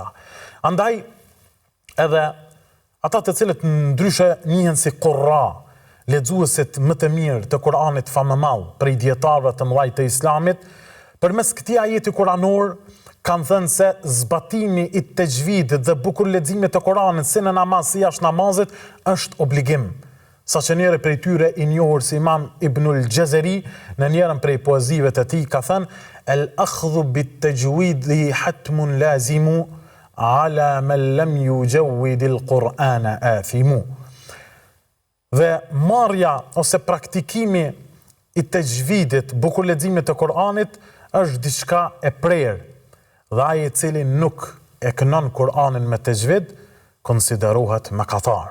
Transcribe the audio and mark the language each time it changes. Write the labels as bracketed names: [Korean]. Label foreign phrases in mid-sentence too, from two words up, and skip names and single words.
[Albanian] Andaj edhe ata të cilët ndryshe njihen si qurra, lexuesit më të mirë të Kur'anit famëmall prej dietarëve të mëdhej të Islamit, përmes këtij ajeti kuranor kanë thënë se zbatimi i tajvidit dhe bukur leximit të Kuranit si në namaz si jashtë namazit është obligim. Saqë njëri prej tyre i njohur si Imam Ibnul Jazari në njërin prej poezive të tij ka thënë: [Arabic] "الأخذ بالتجويد حتم لازم على من لم يجود القرآن آثم." [Albanian] Dhe marrja ose praktikimi i tajvidit, bukur leximit të Kuranit është diçka e prerë. Dhe ai i cili nuk e kënon Kur'anin me tajvid konsiderohet mëkatar.